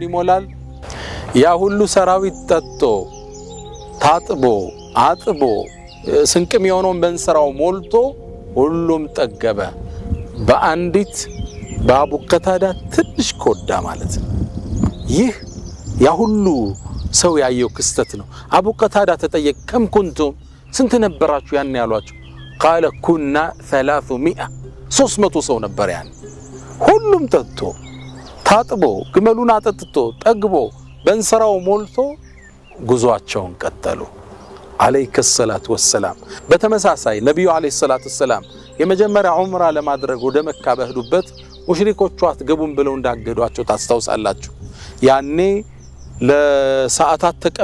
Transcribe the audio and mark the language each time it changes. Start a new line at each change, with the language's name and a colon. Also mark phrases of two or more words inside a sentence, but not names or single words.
Amharic: ይሞላል ያ ሁሉ ሰራዊት ጠጥቶ ታጥቦ አጥቦ ስንቅም የሆነውን በእንስራው ሞልቶ ሁሉም ጠገበ በአንዲት በአቡ ቀታዳ ትንሽ ኮዳ ማለት ይህ ያ ሁሉ ሰው ያየው ክስተት ነው አቡ ቀታዳ ተጠየቅ
Arabic: كم كنتم
Amharic: ስንት ነበራችሁ ያን ያሏቸው
Arabic: قال كنا
Amharic: 300 ሰው ነበር ያን ሁሉም ጠጥቶ ታጥቦ ግመሉን አጠጥቶ ጠግቦ በእንስራው ሞልቶ ጉዟቸውን ቀጠሉ
Arabic: عليك الصلاة والسلام
Amharic: በተመሳሳይ ነብዩ
Arabic: عليه الصلاة والسلام
Amharic: የመጀመሪያ ዑምራ ለማድረግ ወደ መካ በህዱበት ሙሽሪኮቹ አትገቡም ብለው እንዳገዷቸው ታስተውሳላችሁ ያኔ ለሰዓታት